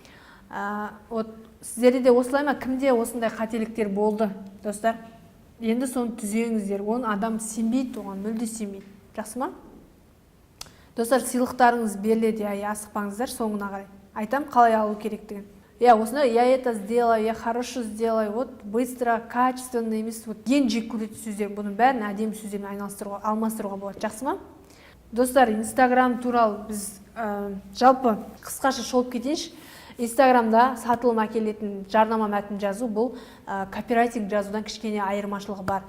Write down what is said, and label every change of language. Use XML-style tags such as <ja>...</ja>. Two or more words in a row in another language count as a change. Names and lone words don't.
<kk>Вот сіздерде де осылай ма? Кімде осындай қателіктер болды, достар? Енді соны түзеңіздер. Оны адам сенбейді, оған мүлде сенбейді. Жақсы ма? Достар, сыйлықтарыңыз беріледі, асықпаңыздар соңына қарай. Айтам қалай алу керектігін. Осындай,</kk> <ru>я это сделаю, я хорошо сделаю, вот быстро, качественно</ru> <kk>емес, вот ең жек көретін сөздер, бұның бәрін әдемі сөздермен алмастыруға болады. Жақсы ма? Достар, Инстаграм туралы біз жалпы қысқаша шолып кетейінші. Инстаграмда сатылым әкелетін жарнама мәтін жазу, бұл копирайтинг жазудан кішкене айырмашылығы бар.</kk>